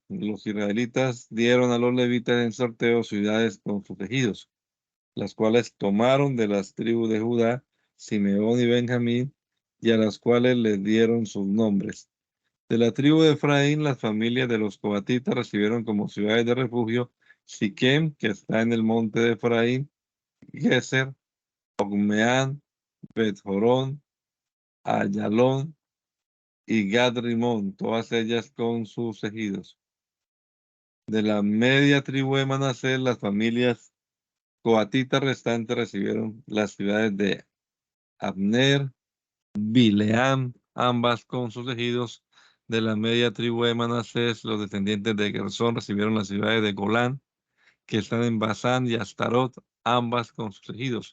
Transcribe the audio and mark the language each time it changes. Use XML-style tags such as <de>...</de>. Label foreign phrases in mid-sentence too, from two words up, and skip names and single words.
<es>Los israelitas dieron a los levitas en sorteo ciudades con sus ejidos, las cuales tomaron de las tribus de Judá, Simeón y Benjamín, y a las cuales les dieron sus nombres. De la tribu de Efraín, las familias de los coatitas recibieron como ciudades de refugio Siquem, que está en el monte de Efraín, Geser, Ogmeán, Bet-Jorón, Ayalón y Gad-Rimón, todas ellas con sus ejidos. De la media tribu de Manasés, las familias coatitas restantes recibieron las ciudades de Abner, Bileam, ambas con sus ejidos. De la media tribu de Manasés, los descendientes de Gersón recibieron las ciudades de Golán, que están en Basán y Astarot, ambas con sus ejidos.</es>